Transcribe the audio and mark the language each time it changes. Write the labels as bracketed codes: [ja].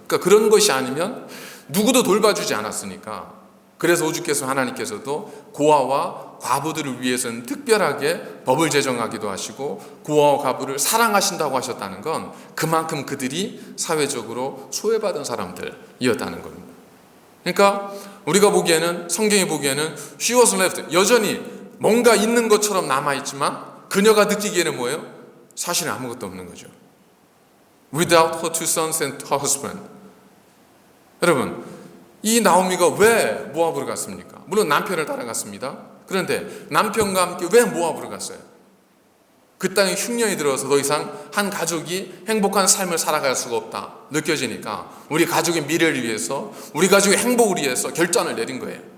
[ko] 그러니까 그런 것이 아니면 누구도 돌봐주지 않았으니까, 그래서 오주께서 하나님께서도 고아와 과부들을 위해서는 특별하게 법을 제정하기도 하시고 고아와 과부를 사랑하신다고 하셨다는 건 그만큼 그들이 사회적으로 소외받은 사람들이었다는 겁니다. 그러니까 우리가 보기에는, 성경이 보기에는 [en] she was left, [ko] 여전히 뭔가 있는 것처럼 남아있지만 그녀가 느끼기에는 뭐예요? 사실은 아무것도 없는 거죠. [en] Without her two sons and her husband. [ko] 여러분, 이 나오미가 왜 모압으로 갔습니까? 물론 남편을 따라갔습니다. 그런데 남편과 함께 왜 모압으로 갔어요? 그 땅에 흉년이 들어서 더 이상 한 가족이 행복한 삶을 살아갈 수가 없다 느껴지니까 우리 가족의 미래를 위해서, 우리 가족의 행복을 위해서 결단을 내린 거예요.